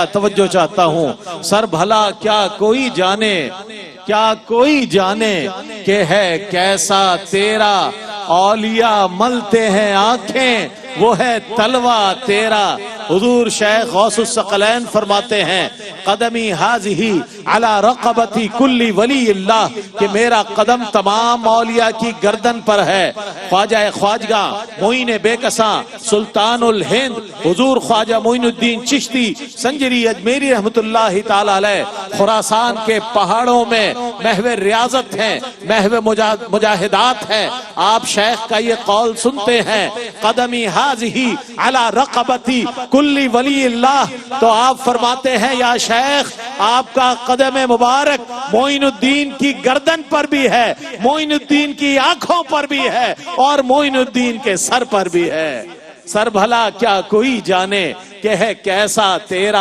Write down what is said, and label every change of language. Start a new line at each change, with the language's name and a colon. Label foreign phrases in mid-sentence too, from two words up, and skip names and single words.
Urdu: توجہ چاہتا ہوں. سر بھلا کیا کوئی جانے، کیا کوئی جانے کہ ہے کیسا تیرا. اولیاء ملتے ہیں آنکھیں، وہ ہے تلوہ تیرا. حضور شیخ غوث الثقلین فرماتے ہیں
Arabic: قدمی حاضی علی رقبتی کلی ولی اللہ،
Urdu: کہ میرا قدم تمام اولیاء کی گردن پر ہے. خواجہ خواجگاہ معین بے کساں سلطان الہند حضور خواجہ معین الدین چشتی سنجری اجمیری رحمت اللہ تعالی علیہ خراسان کے پہاڑوں میں محو ریاضت ہیں، محو مجاہدات ہیں. آپ شیخ کا یہ قول سنتے ہیں
Arabic: قدمی حاضی علی رقبتی کلی ولی اللہ،
Urdu: تو آپ فرماتے ہیں یا شیخ آپ کا قدم مبارک معین الدین کی گردن پر بھی ہے، معین الدین کی آنکھوں پر بھی ہے، اور معین الدین کے سر پر بھی ہے. سر بھلا کیا کوئی جانے کہ ہے کیسا تیرا.